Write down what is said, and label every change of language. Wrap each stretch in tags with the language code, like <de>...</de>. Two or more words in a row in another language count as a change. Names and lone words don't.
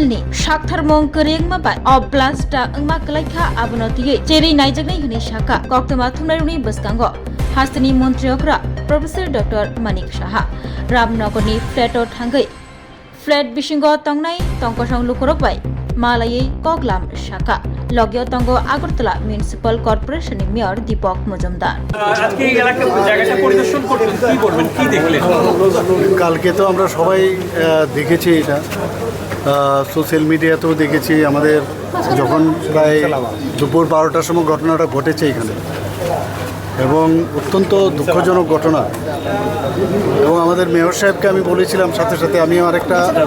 <trp>नि साक्थारमं करेंगमा बाय अब प्लास्टा अंगमा कलाइखा आबनतियै चेरै नायजगनै हनि साका कोक्तमा थुमनायरुनि बसकांगो हास्तिनि मन्त्रिग्रा प्रोफेसर डॉक्टर मानिक साहा रामनगरनि फ्लेटो थांगै फ्लेट बिसिंगो तंगनाय तंकसं लुकरकबाय मालायै कगलाम साका লগিও তঙ্গ আগরতলা মিউনিসিপাল কর্পোরেশনের মেয়র দীপক মজুমদার</trp> <bn>আজকে এই এলাকার জায়গাটা পরিদর্শন করতেন কি বলবেন কি দেখলেন কালকে তো আমরা সবাই দেখেছি এটা</bn> <en>social mediateo</en> <bn>দেখেছি আমাদের যখন প্রায় দুপুর 12টার সময় ঘটনাটা ঘটেছে এখানে এবং অত্যন্ত দুঃখজনক ঘটনা এবং আমাদের মেয়র সাহেবকে আমি বলেছিলাম সাথে সাথে আমি আরেকটা</bn>